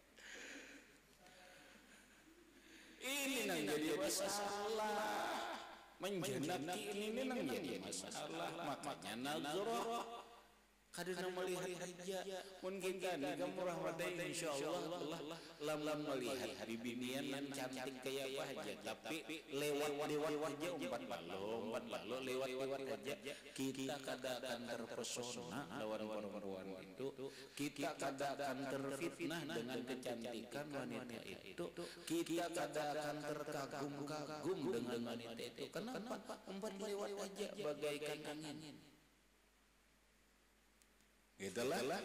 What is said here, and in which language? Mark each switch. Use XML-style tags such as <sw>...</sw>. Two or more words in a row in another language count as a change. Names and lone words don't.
<bjn>ini nang jadi masalah menjenaki ini nang jadi masalah, makanya nazarah kadang melihat aja mungkin kan murah wadai insyaallah Allah lam melihat bibinian yang cantik kayak apa aja, tapi lewat aja umpat lalu lewat aja kita kadang akan terpesona lawan perempuan itu, kita kadang akan terfitnah dengan kecantikan wanita itu, kita kadang akan terkagum-kagum dengan wanita itu. Kenapa? Umpat lewat aja bagaikan angin.</bjn> <id>Gitulah.</id>